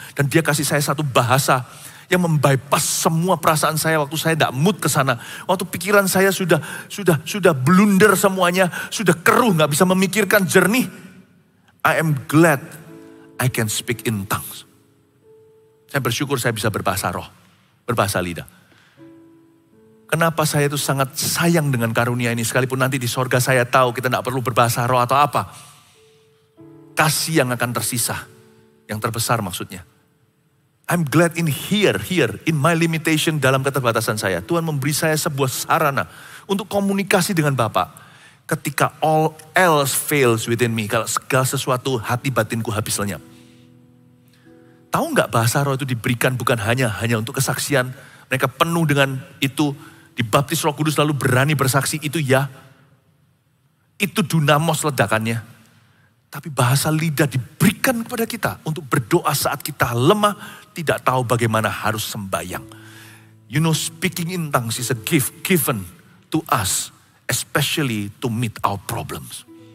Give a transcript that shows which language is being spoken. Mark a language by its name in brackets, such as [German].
[Indonesian] Dan dia kasih saya satu bahasa yang membypass semua perasaan saya waktu saya tidak mood ke sana. Waktu pikiran saya sudah blunder semuanya, sudah keruh, nggak bisa memikirkan jernih. [English] I am glad I can speak in tongues. [Indonesian] Saya bersyukur saya bisa berbahasa roh, berbahasa lidah. Kenapa saya itu sangat sayang dengan karunia ini, sekalipun nanti di sorga saya tahu kita tidak perlu berbahasa roh atau apa. Kasih yang akan tersisa, yang terbesar maksudnya. [English] I'm glad in here, in my limitation, [Indonesian] dalam keterbatasan saya. Tuhan memberi saya sebuah sarana untuk komunikasi dengan Bapa. Ketika [English] all else fails within me, [Indonesian] kalau segala sesuatu hati batinku habis lenyap. Tahu nggak bahasa roh itu diberikan bukan hanya untuk kesaksian. Mereka penuh dengan itu, dibaptis Roh Kudus lalu berani bersaksi, itu ya. Itu dunamos ledakannya. Tapi bahasa lidah diberikan kepada kita untuk berdoa saat kita lemah, tidak tahu bagaimana harus sembahyang. [English] You know, speaking in tongues is a gift given to us, especially to meet our problems.